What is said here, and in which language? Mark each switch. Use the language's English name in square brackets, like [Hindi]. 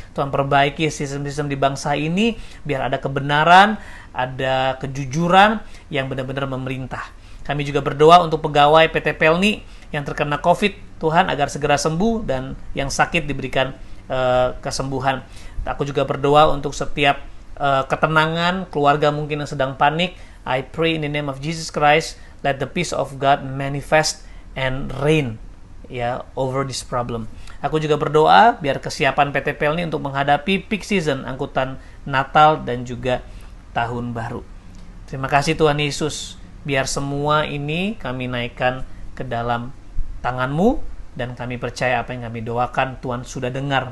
[Indonesian] Tuhan perbaiki sistem-sistem di bangsa ini, biar ada kebenaran, ada kejujuran yang benar-benar memerintah. Kami juga berdoa untuk pegawai PT Pelni yang terkena COVID, Tuhan, agar segera sembuh dan yang sakit diberikan kesembuhan. Aku juga berdoa untuk setiap ketenangan keluarga mungkin yang sedang panik. [English] I pray in the name of Jesus Christ, let the peace of God manifest and reign, ya, over this problem. [Indonesian] Aku juga berdoa biar kesiapan PT Pelni untuk menghadapi peak season angkutan Natal dan juga Tahun Baru. Terima kasih Tuhan Yesus. Biar semua ini kami naikkan ke dalam tangan-Mu, dan kami percaya apa yang kami doakan Tuhan sudah dengar.